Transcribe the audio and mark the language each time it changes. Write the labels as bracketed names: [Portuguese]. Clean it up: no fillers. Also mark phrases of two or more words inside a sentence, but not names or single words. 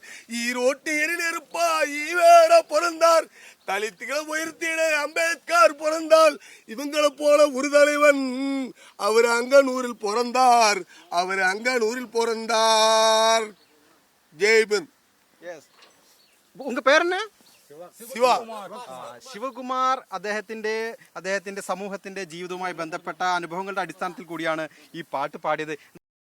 [Tamil] ஈரோட்டு எரிநெருப்பா ஈவேட பிறந்தார். தலித்துகளை உயர்த்திட அம்பேத்கர் பிறந்தால். இவங்களை போல ஒரு தலைவன் அவர் அங்கனூரில் பிறந்தார். அவர் அங்கனூரில் பிறந்தார். ஜெய்பிந்த். உங்க പേര് என்ன? [Malayalam] ശിവ. ശിവകുമാർ അദ്ദേഹത്തിന്റെ സമൂഹത്തിന്റെ ജീവിതവുമായി ബന്ധപ്പെട്ട അനുഭവങ്ങളുടെ അടിസ്ഥാനത്തിൽ കൂടിയാണ് ഈ പാട്ട് പാടിയത്.